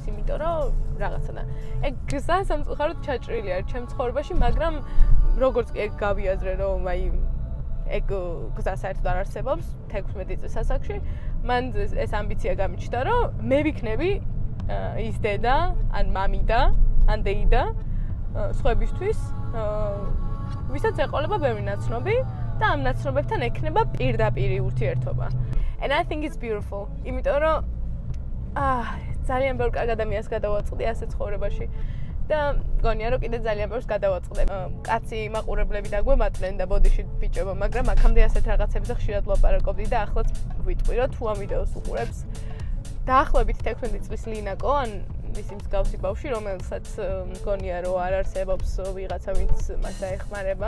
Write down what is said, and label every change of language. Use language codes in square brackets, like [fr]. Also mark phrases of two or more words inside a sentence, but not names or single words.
[ka] იმიტომ რომ რაღაცა და ეგ გზა სამწუხაროდ ჩაჭრილი არის ჩემ ცხოვრებაში, მაგრამ როგორც კი ეგ გავიაზრე, რომ აი ეგ გზა საერთოდ არ არსებობს 16 წლის ასაკში, მან ეს ამბიცია გამიჩნდა, რომ მე ვიქნები ის დედა, ან მამიდა, ან დეიდა სხვებისთვის, ვისაც ეყოლება ბევრი ნაცნობი და ამ ნაცნობებთან ექნება პირდაპირი ურთიერთობა. [en] And I think it's beautiful. [ka] იმიტომ რომ ძალიან ბევრ კარგ ადამიანს გადავაწყდი ასე ცხოვრებაში და გონია რომ კიდე ძალიან ბევრს გადავაწყდე. კაცი მაყურებლები დაგვემატნენ და ბოდიში ბიჭებო, მაგრამ აქამდე ასეთ რაღაცებზე ხშირად ვლაპარაკობდი და ახლაც ვიტყვი რომ თუ ამ ვიდეოს უყურებს დაახლოებით 16 წლის ლინაკო, ან ისი მსგავსი ბავშვი, რომელსაც გონია რომ არ არსებობს ვიღაცა, ვინც მას დაეხმარება.